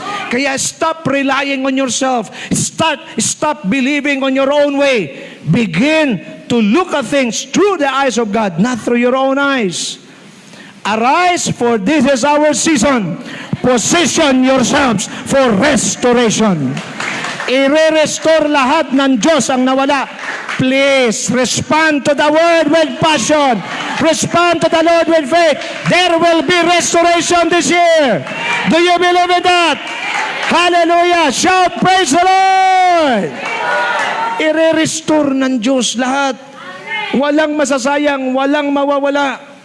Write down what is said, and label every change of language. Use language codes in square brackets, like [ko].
[en] Kaya stop relying on yourself. Stop believing on your own way. Begin to look at things through the eyes of God, not through your own eyes. Arise, for this is our season. Position yourselves for restoration. [tl] I-restore lahat ng Diyos ang nawala. [en] Please, respond to the word with passion. Respond to the Lord with faith. There will be restoration this year. Do you believe in that? Hallelujah. Shout, praise the Lord. [tl] I-restore ng Diyos lahat. Walang masasayang, walang mawawala.